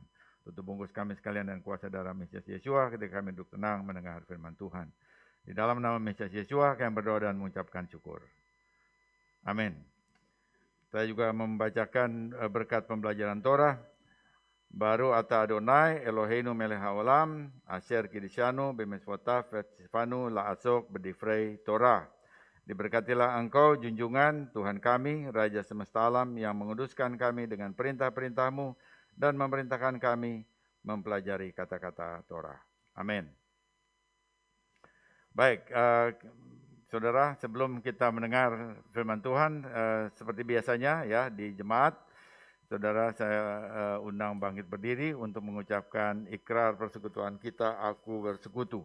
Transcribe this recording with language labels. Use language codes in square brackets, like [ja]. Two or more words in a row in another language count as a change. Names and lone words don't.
[id] Tutup bungkus kami sekalian dan kuasa darah Mesias Yeshua ketika kami duduk tenang mendengar firman Tuhan. Di dalam nama Mesias Yeshua kami berdoa dan mengucapkan syukur. Amin. Saya juga membacakan berkat pembelajaran Torah. [he] ברוך אתה אדוני אלוהינו מלך העולם אשר קידשנו במצוותיו וציוונו לעסוק בדברי תורה. [id] Diberkatilah engkau junjungan Tuhan kami, Raja semesta alam, yang menguduskan kami dengan perintah-perintah-Mu dan memerintahkan kami mempelajari kata-kata Torah. Amin. Baik, saudara, sebelum kita mendengar firman Tuhan, seperti biasanya ya di jemaat, saudara, saya undang bangkit berdiri untuk mengucapkan ikrar persekutuan kita, aku bersekutu.